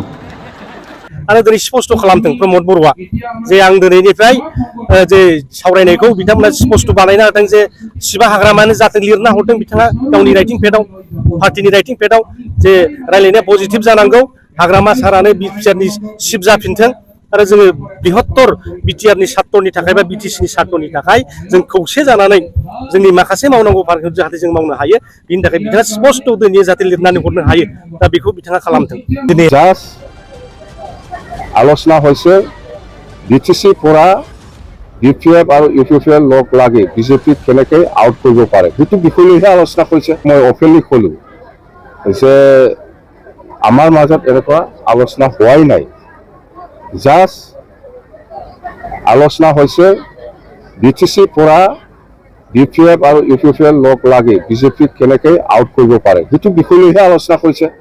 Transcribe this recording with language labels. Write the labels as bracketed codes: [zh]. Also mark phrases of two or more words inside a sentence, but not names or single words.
[brx] आरो दिनै स्पष्ट खालामदों प्रमद बर'आ जे आं दिनैनिफ्राय जे सावरायनायखौ बिथांमोना स्पष्ट बानायना होदों जे सिबा हाग्रामानो जाथों लिरना हरदों बिथाङा गावनि [en] writing padआव [brx] पार्टिनि [en] writing padआव [brx] जे रायलायनाया पजिटिभ जानांगौ हाग्रामा सारानो बिटिआरनि सिफ जाफिनथों आरो जोङो बृहत्तर बिटिआरनि सात्रनि थाखाय बा बिटिसिनि सात्रनि थाखाय जों खौसे जानानै जोंनि माखासे मावनांगौ फारखौ जाहाथे जों मावनो हायो बिनि थाखाय बिथाङा स्पष्ट दिनै जाहाथे लिरनानै हरनो हायो दा बेखौ बिथाङा खालामदों। [as] दिनै আলোচনা হৈছে বিটিসি পৰা BPF আৰু UPPL লগ লাগি বিজেপি কেনেকৈ আউট কৰিব পাৰে সেইটো বিষয়লৈহে আলোচনা কৰিছে। মই অফিচিয়েলি ক'লো যে আমাৰ মাজত এনেকুৱা আলোচনা হোৱাই নাই জাষ্ট আলোচনা হৈছে বিটিসি পৰা BPF আৰু UPPL লগ লাগি বিজেপি কেনেকৈ আউট কৰিব পাৰে সেইটো বিষয়লৈহে আলোচনা কৰিছে।